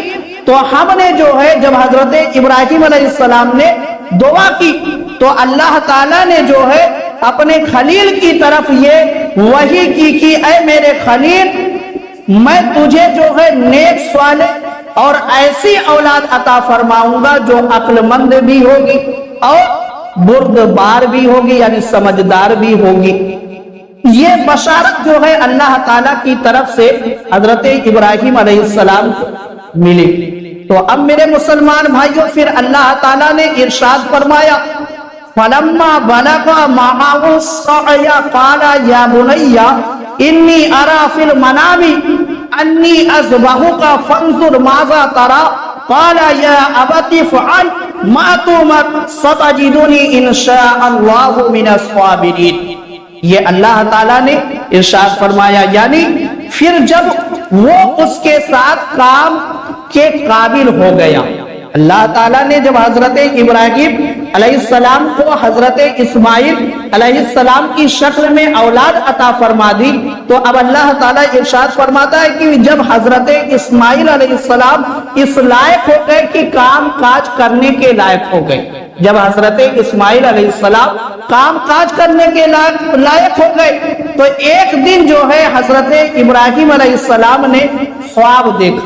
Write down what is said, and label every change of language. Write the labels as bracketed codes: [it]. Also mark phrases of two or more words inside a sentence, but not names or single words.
[ur] تو ہم نے جو ہے جب حضرت ابراہیم علیہ السلام نے دعا کی تو اللہ تعالیٰ نے جو ہے اپنے خلیل کی طرف یہ وحی کی کہ اے میرے خلیل، میں تجھے جو ہے نیک صالح اور ایسی اولاد عطا فرماؤں گا جو عقلمند بھی ہوگی اور بردبار بھی ہوگی، یعنی سمجھدار بھی ہوگی. یہ بشارت جو ہے اللہ تعالیٰ کی طرف سے حضرت ابراہیم علیہ السلام کو ملی. تو اب میرے مسلمان بھائیوں، پھر اللہ تعالیٰ نے ارشاد فرمایا, [ar] فلما بلغ معه السعي قال يا بني إني أرى في المنام أني أذبحك فانظر ماذا ترى قال يا أبت افعل ما تؤمر ستجدني إن شاء الله من الصابرين. [ur] یہ اللہ تعالیٰ نے ارشاد فرمایا، یعنی پھر جب وہ اس کے ساتھ کام کے قابل ہو گیا، اللہ تعالیٰ نے جب حضرت ابراہیم علیہ السلام کو حضرت اسماعیل علیہ السلام کی شکل میں اولاد عطا فرما دی، تو اب اللہ تعالیٰ ارشاد فرماتا ہے کہ جب حضرت اسماعیل علیہ السلام اس لائق ہو گئے کہ کام کاج کرنے کے لائق ہو گئے، جب حضرت اسماعیل علیہ السلام کام کاج کرنے کے لائق ہو گئے، تو ایک دن جو ہے حضرت ابراہیم علیہ السلام نے خواب دیکھا.